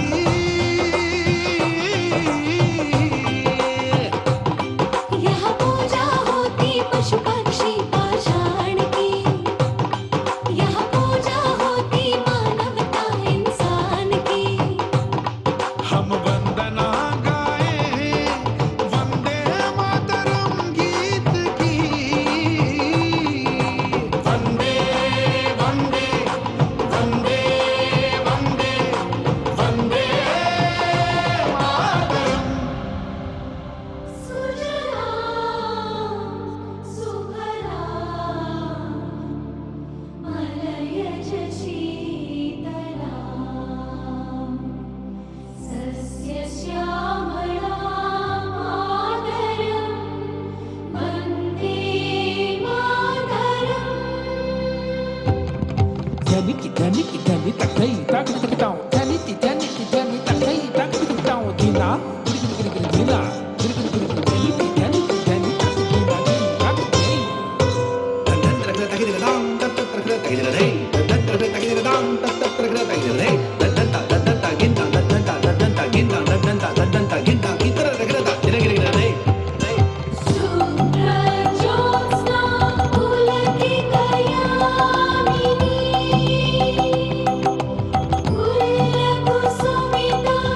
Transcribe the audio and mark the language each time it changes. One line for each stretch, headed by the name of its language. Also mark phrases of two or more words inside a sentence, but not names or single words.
Hindi: यहाँ पूजा होती पशु पक्षी पाषाण की, यहाँ पूजा होती मानवता इंसान की। हम वंदना गाएं वंदे मातरम गीत की।
Sanskrit: वंदे वंदे वंदे वंदे वंदे मातरम। सुजलां सुफलां मलयज शीतलां, सस्यश्यामलां मातरं वन्दे मातरम्। Janiki janiki jani takai tak tak tahu, janiki janiki jani takai tak tak tahu. Dina giri giri giri dina giri giri giri janiki janiki jani tak dina giri tak giri. शुभ्रज्योत्स्ना पुलकितयामिनी, कुलकुसुमिता